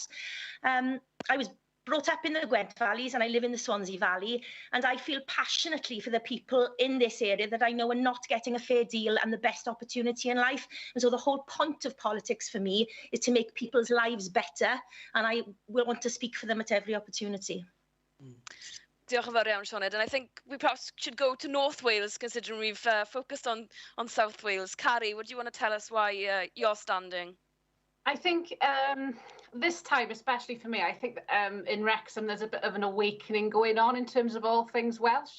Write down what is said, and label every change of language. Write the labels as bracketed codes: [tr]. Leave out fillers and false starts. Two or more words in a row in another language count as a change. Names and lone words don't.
[en] I was brought up in the Gwent Valleys and I live in the Swansea Valley, and I feel passionately for the people in this area that I know are not getting a fair deal and the best opportunity in life. And so the whole point of politics for me is to make people's lives better, and I will want to speak for them at every opportunity. [cy] Diolch yn fawr iawn, Sioned. [en] And I think we perhaps should go to North Wales, considering we've focused on South Wales. Carrie, would you want to tell us why you're standing? I think this time, especially for me, I think in Wrexham there's a bit of an awakening going on in terms of all things Welsh.